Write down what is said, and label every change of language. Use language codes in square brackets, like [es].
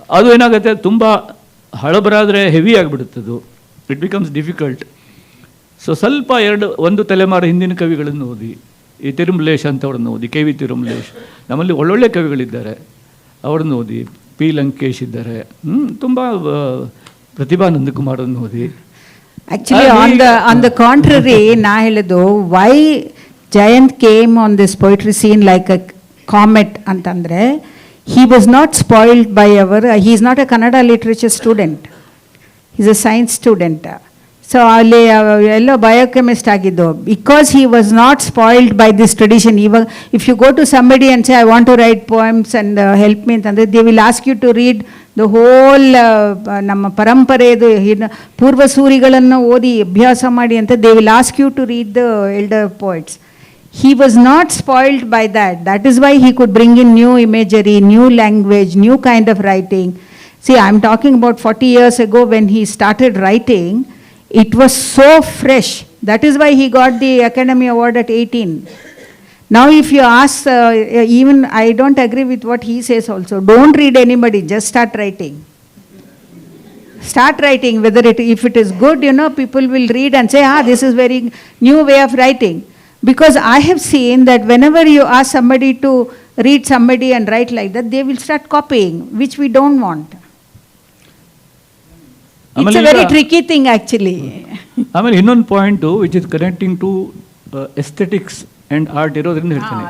[kn] ಅದು ಏನಾಗುತ್ತೆ, ತುಂಬ ಹಳಬರಾದರೆ heavy ಆಗಿಬಿಡುತ್ತದು. [en] It becomes difficult. [kn] So ಸ್ವಲ್ಪ ಒಂದು ತಲೆಮಾರು ಹಿಂದಿನ ಕವಿಗಳನ್ನು ಓದಿ. ಈ ತಿರುಮಲೇಶ್ ಅಂತವ್ರನ್ನ ಓದಿ, ಕೆ ವಿ ತಿರುಮಲೇಶ್. ನಮ್ಮಲ್ಲಿ ಒಳ್ಳೊಳ್ಳೆ ಕವಿಗಳಿದ್ದಾರೆ, ಅವ್ರನ್ನ ಓದಿ. ಪಿ ಲಂಕೇಶ್ ಇದ್ದಾರೆ, ತುಂಬ ಪ್ರತಿಭಾ ನಂದಕುಮಾರನ್ನು ಓದಿ. [en] Actually, on the contrary, [kn] ನಾ ಹೇಳೋದು, [en] why Jayant came on this poetry scene like a comet [kn] ಅಂತಂದರೆ, [en] he was not spoiled by he is not a Kannada literature student. He is a science student. [kn] So ಅಲ್ಲಿ ಎಲ್ಲೋ ಬಯೋಕೆಮಿಸ್ಟ್ ಆಗಿದ್ದು. [en] Because he was not spoiled by this tradition. [kn] ಇವಾಗ [en] if you go to somebody and say I want to write poems and help me [kn] ಅಂತಂದರೆ, [en] they will ask you to read the whole [kn] ನಮ್ಮ ಪರಂಪರೆದು ಪೂರ್ವಸೂರಿಗಳನ್ನು ಓದಿ ಅಭ್ಯಾಸ ಮಾಡಿ ಅಂತ. [en] They will ask you to read the elder poets. He was not spoiled by that. That is why he could bring in new imagery, new language, new kind of writing. See, I'm talking about 40 years ago when he started writing. It was so fresh. That is why he got the Academy Award at 18. Now if you ask, even I don't agree with what he says also. Don't read anybody, just start writing. Start writing, if it is good, people will read and say, this is very new way of writing. Because I have seen that whenever you ask somebody to read somebody and write like that, they will start copying, which we don't want. It's a very tricky thing actually. [kn] ಆಮೇಲೆ ಇನ್ನೊಂದು point [en] which is connecting to aesthetics and art [kn] ಇರೋದ್ರಿಂದ ಹೇಳ್ತೀನಿ.